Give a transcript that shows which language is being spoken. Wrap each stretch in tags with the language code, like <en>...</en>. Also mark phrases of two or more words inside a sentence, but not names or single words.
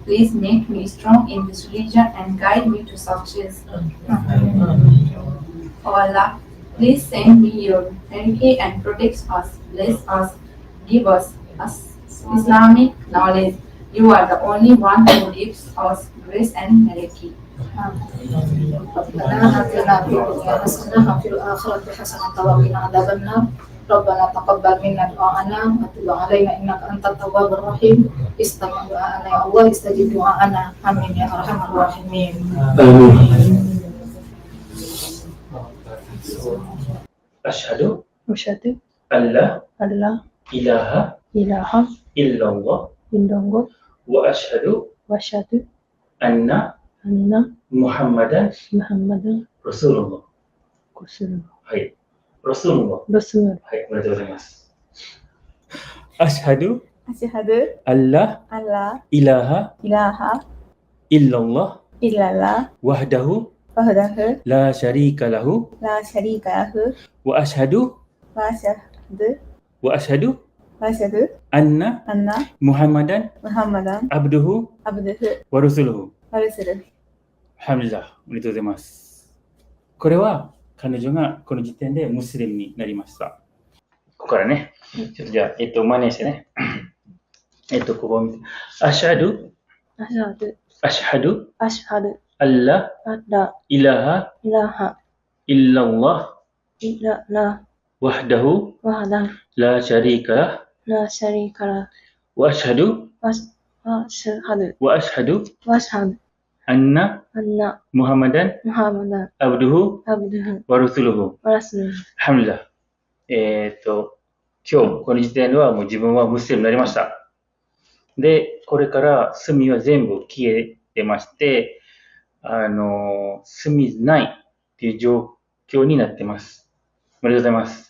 <en>Please make me strong in this religion and guide me to success. O Allah, please send me your mercy and protect us, bless us, give us Islamic knowledge. You are the only one who gives us grace and mercy.</en> <ar>ربنا آتنا في الدنيا حسنة وفي الآخرة حسنة وقنا عذاب النار ربنا تقبل منا دعاءنا وتب علينا إنك أنت التواب الرحيم استمع دعاءنا يا الله استجب دعاءنا آمين يا أرحم الراحمين أشهد أشهد أن لا أن لا إله إله إلا الله إلا الله وأشهد أن أن محمدا محمدا رسول الله. رسول الله.</ar> <ja>はい。ラスールは、</ja> <ar>رسول</ar> <ja>はい、おめでとうございます。</ja> <ar>アシハド أشهد أن لا أن لا イラハ إله إلا الله إلا الله وحده وحده لا شريك له لا شريك له وأشهد وأشهد أن أن محمدا محمدا عبده عبده ورسوله. ورسوله.</ar> <ja>ハムザ、おめでとうございます。これは彼女がこの時点でムスリムになりました。ここからね、ちょっとじゃあ、真似してね。ここを見て。</ja> <ar>أشهد، أشهد,</ar> <ja>أشهد</ja> <ar>أن لا, أن لا イラハ、 إله إلا الله, إلا الله وحده وحده لا شريك له لا شريك له وأشهد وأشهد أن أن محمدا محمدا عبده عبده ورسوله. ورسوله.</ar> <ja>ハムザ。今日この時点ではもう自分はムスリムになりました。で、これから罪は全部消えてまして、罪ないっていう状況になってます。おめでとうございます。</ja>